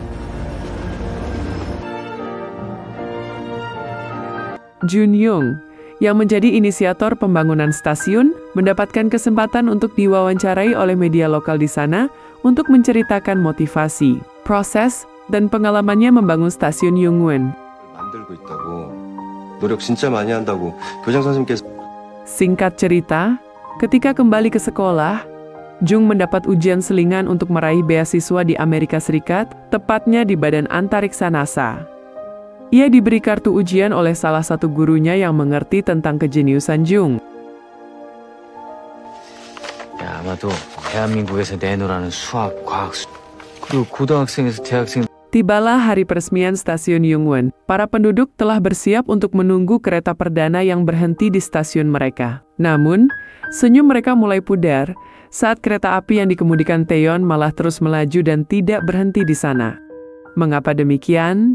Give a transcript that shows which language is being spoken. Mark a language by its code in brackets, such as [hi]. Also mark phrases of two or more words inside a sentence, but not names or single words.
[id] Jun Young, yang menjadi inisiator pembangunan stasiun, mendapatkan kesempatan untuk diwawancarai oleh media lokal di sana untuk menceritakan motivasi, proses, dan pengalamannya membangun stasiun Yongwon. [ko] 만들고 있다고 노력 진짜 많이 한다고 교장 선생님께서 [id] Singkat cerita, ketika kembali ke sekolah, Jung mendapat ujian selingan untuk meraih beasiswa di Amerika Serikat, tepatnya di Badan Antariksa NASA. Ia diberi kartu ujian oleh salah satu gurunya yang mengerti tentang kejeniusan Jung. [ko] 야, 아마도 대한민국에서 내놓으라는 수학, 과학, 그리고 고등학생에서 대학생 [id] Tibalah hari peresmian stasiun Yongwon. Para penduduk telah bersiap untuk menunggu kereta perdana yang berhenti di stasiun mereka. Namun, senyum mereka mulai pudar saat kereta api yang dikemudikan Taeyeon malah terus melaju dan tidak berhenti di sana. Mengapa demikian?